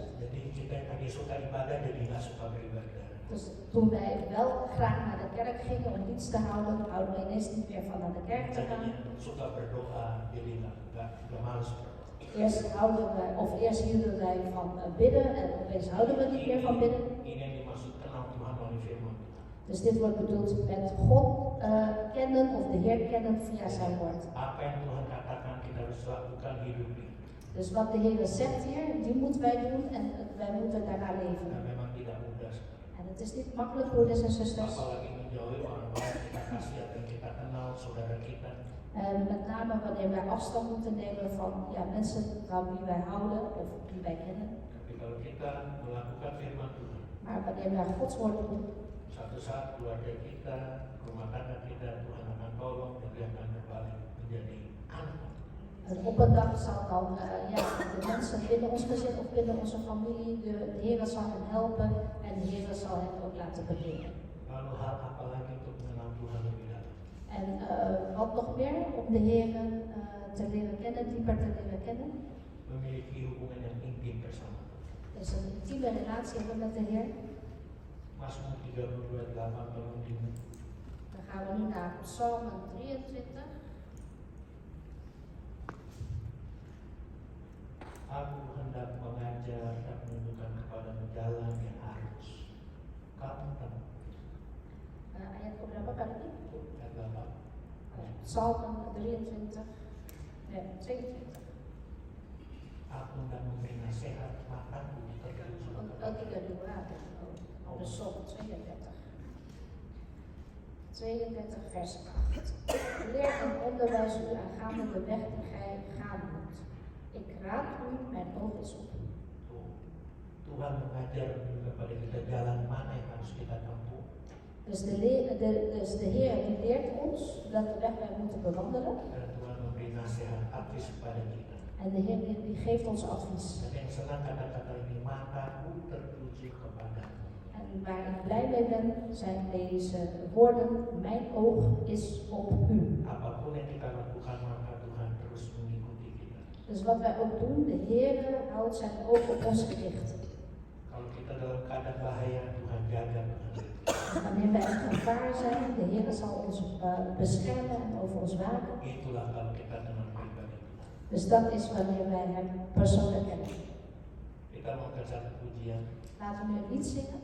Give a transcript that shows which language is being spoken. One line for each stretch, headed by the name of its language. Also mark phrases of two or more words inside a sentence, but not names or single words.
Indonesian: Jadi kita yang tadi suka ibadah jadi nggak suka beribadah.
Dutch: Dus toen wij wel graag naar de kerk gingen om dienst te houden, houden wij ineens niet meer van naar de kerk te gaan.
Indonesian: Tadinya suka berdoa jadi nggak malas berdoa.
Dutch: Eerst hielden wij van bidden en opeens houden we niet meer van bidden.
Indonesian: Ini yang dimaksud kenal Tuhan melalui firman.
Dutch: Dus dit wordt bedoeld met God kennen of de Heer kennen via zijn woord.
Indonesian: Apa yang Tuhan katakan kita harus lakukan hidupi.
Dutch: Dus wat de Heer zegt hier, die moeten wij doen en wij moeten daarna leven.
Indonesian: Dan memang tidak mudah.
Dutch: En het is niet makkelijk, broeders en zusters.
Indonesian: Apalagi menjauhi orang-orang yang kita kasih atau yang kita kenal, saudara kita.
Dutch: En met name wanneer wij afstand moeten nemen van mensen van wie wij houden of die wij kennen.
Indonesian: Tapi kalau kita melakukan firman Tuhan,
Dutch: Maar wanneer wij Gods woord doen,
Indonesian: suatu saat keluarga kita, rumah tangga kita, Tuhan akan tolong dan dia akan berbalik menjadi anak.
Dutch: en op een dag zal dan de mensen binnen ons gezin of binnen onze familie, de Heer zal hen helpen en de Heer zal hen ook laten bekeren.
Indonesian: Lalu hal apa lagi untuk mengenal Tuhan lebih dalam?
Dutch: En wat nog meer om de Heer te leren kennen, dieper te leren kennen,
Indonesian: Memiliki hubungan yang intim bersama Tuhan.
Dutch: is een intieme relatie hebben met de Heer.
Indonesian: Mazmur 32:8 tolong di
Dutch: Dan gaan we nu naar Psalm 23.
Indonesian: Aku hendak mengajar dan menunjukkan kepadamu jalan yang harus kamu tempuh. Ayat keberapa kali ini? Ayat 8.
Dutch: Psalm 23. Nee, 22.
Indonesian: Aku hendak memberi nasihat mataku tertuju
Dutch: Oh, 32. Oh, de Psalm 32. 32 vers 8. Leer en onderwijs u aangaande de weg die gij gaan moet. Ik raad u, mijn oog is op u.
Indonesian: Tuhan mengajar kepada kita jalan mana yang harus kita tempuh.
Dutch: Dus de Heer die leert ons welke weg wij moeten bewandelen.
Indonesian: Dan Tuhan memberi nasihat advies kepada kita.
Dutch: En de Heer die geeft ons advies.
Indonesian: Dan yang senang kata-kata ini, mataku tertuju kepadamu.
Dutch: En waar ik blij mee ben, zijn deze woorden, mijn oog is op u.
Indonesian: Apapun yang kita lakukan, maka Tuhan terus mengikuti kita.
Dutch: Dus wat wij ook doen, de Heer houdt zijn oog op ons gericht.
Indonesian: Kalau kita dalam keadaan bahaya, Tuhan jaga, Tuhan jaga.
Dutch: Dus wanneer wij in gevaar zijn, de Heer zal ons beschermen en over ons waken.
Indonesian: Itulah kalau kita kenal pribadi Tuhan.
Dutch: Dus dat is wanneer wij hem persoonlijk kennen.
Indonesian: Kita mau ke satu pujian.
Dutch: Laten we nu een lied zingen.